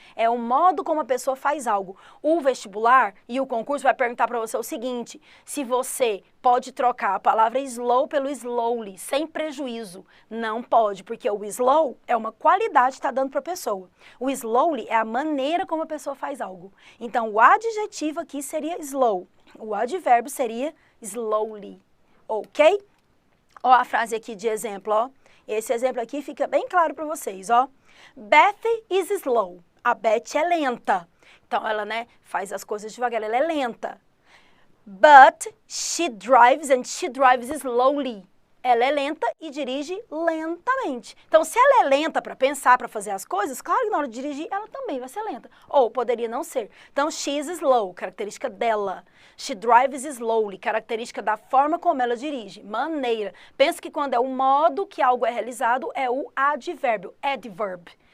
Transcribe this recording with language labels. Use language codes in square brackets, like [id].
[pt] É o modo como a pessoa faz algo. O vestibular e o concurso vai perguntar para você o seguinte, se você pode trocar a palavra slow pelo slowly, sem prejuízo. Não pode, porque o slow é uma qualidade que está dando para a pessoa. O slowly é a maneira como a pessoa faz algo. Então, o adjetivo aqui seria slow. O advérbio seria slowly. Ok? Ó a frase aqui de exemplo, ó. Esse exemplo aqui fica bem claro para vocês, ó. [en] Beth is slow. [pt] A Beth é lenta. Então, ela, né, faz as coisas devagar, ela é lenta. [en] But she drives and she drives slowly. [pt] Ela é lenta e dirige lentamente. Então, se ela é lenta para pensar, para fazer as coisas, claro que na hora de dirigir, ela também vai ser lenta. Ou poderia não ser. Então, [en] she's slow, [pt] característica dela. [en] She drives slowly, [pt] característica da forma como ela dirige, maneira. Pensa que quando é o modo que algo é realizado, é o advérbio, adverb.